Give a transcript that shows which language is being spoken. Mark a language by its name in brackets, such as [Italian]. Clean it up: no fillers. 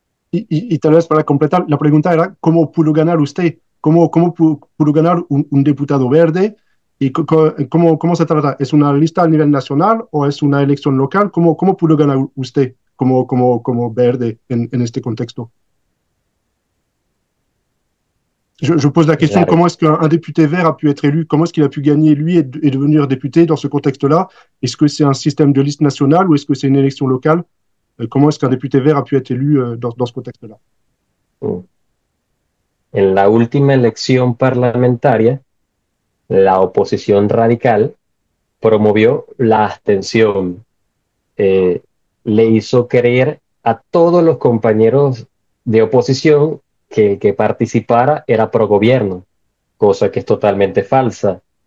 [Spanish] Y tal vez para completar, la pregunta era, ¿cómo pudo ganar usted? ¿Cómo pudo ganar un diputado verde? ¿Y cómo se trata? ¿Es una lista a nivel nacional o es una elección local? ¿Cómo pudo ganar usted como verde en este contexto? [French] Je pose la question, [Spanish] Claro. [French] comment est-ce qu'un député vert a pu être élu? Comment est-ce qu'il a pu gagner, lui, et devenir député dans ce contexte-là? Est-ce que c'est un système de liste nationale ou est-ce que c'est une élection locale? Comment est-ce qu'un député vert a pu être élu dans ce contexte-là? [Spanish] En la última elección parlamentaria, la oposición radical promovió la abstención. Le hizo creer a todos los compañeros de oposición que el que participara era pro gobierno, cosa que es totalmente falsa.